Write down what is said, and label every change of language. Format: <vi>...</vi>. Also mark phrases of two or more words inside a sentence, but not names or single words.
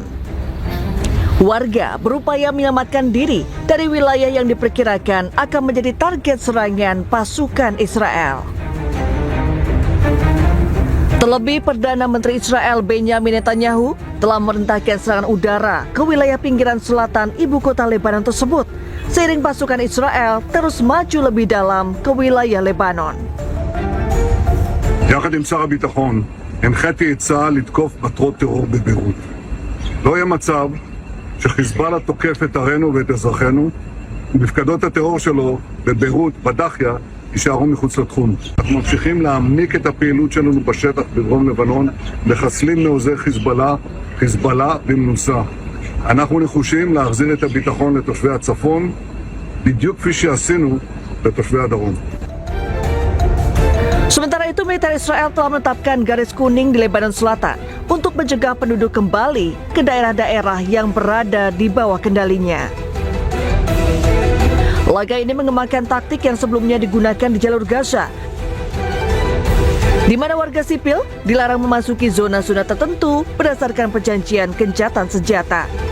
<id>Warga berupaya menyelamatkan diri dari wilayah yang diperkirakan akan menjadi target serangan pasukan Israel. Terlebih, Perdana Menteri Israel Benjamin Netanyahu telah merintahkan serangan udara ke wilayah pinggiran selatan ibu kota Lebanon tersebut, seiring pasukan Israel terus maju lebih dalam ke wilayah Lebanon.</id> <he>יחד עם שר הביטחון, הנחיתי את צה"ל לתקוף מטרות טרור בביירות. לא יהיה מצב שחיזבאללה תוקף את ערינו ואת אזרחינו, ומפקדות הטרור שלו בביירות, בדחיה, יישארו מחוץ לתחום. אנחנו ממשיכים להעמיק את הפעילות שלנו בשטח בדרום לבנון, מחסלים מעוזי חיזבאללה במנוסה. אנחנו נחושים להחזיר את הביטחון לתושבי הצפון, בדיוק כפי שעשינו לתושבי הדרום.</he> <id>Sementara itu, militer Israel telah menetapkan garis kuning di Lebanon Selatan untuk mencegah penduduk kembali ke daerah-daerah yang berada di bawah kendalinya. Laga ini mengembangkan taktik yang sebelumnya digunakan di jalur Gaza, di mana warga sipil dilarang memasuki zona-zona tertentu berdasarkan perjanjian gencatan senjata.</id>